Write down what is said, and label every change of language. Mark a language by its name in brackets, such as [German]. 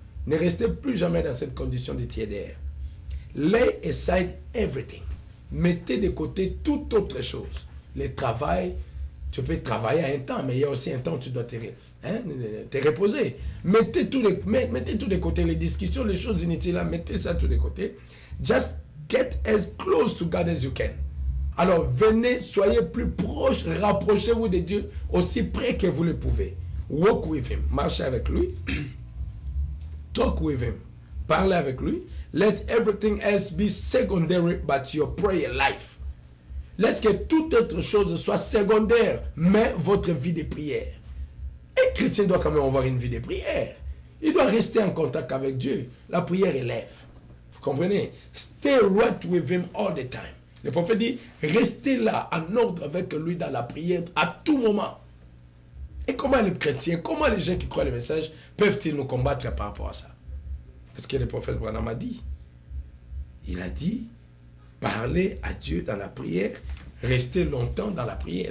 [French] Ne restez plus jamais dans cette condition de tiédeur. [English] Lay aside everything. [French] Mettez de côté toute autre chose. Le travail, tu peux travailler à un temps, mais il y a aussi un temps où tu dois te reposer. Mettez tout de côté, les discussions, les choses inutiles, mettez ça tout de côté. [English] Just get as close to God as you can. [French] Alors venez, soyez plus proches, rapprochez-vous de Dieu aussi près que vous le pouvez. [English] Walk with him, [French] marchez avec lui. [English] Talk with him, [French] parlez avec lui. [English] Let everything else be secondary but your prayer life. [French] Laisse que toute autre chose soit secondaire, mais votre vie de prière. Un chrétien doit quand même avoir une vie de prière. Il doit rester en contact avec Dieu. La prière élève. Vous comprenez? [English] Stay right with him all the time. [French] Le prophète dit, restez là, en ordre avec lui dans la prière à tout moment. Et comment les chrétiens, comment les gens qui croient le message peuvent-ils nous combattre par rapport à ça? Parce que le prophète Branham a dit. Il a dit, parlez à Dieu dans la prière, restez longtemps dans la prière.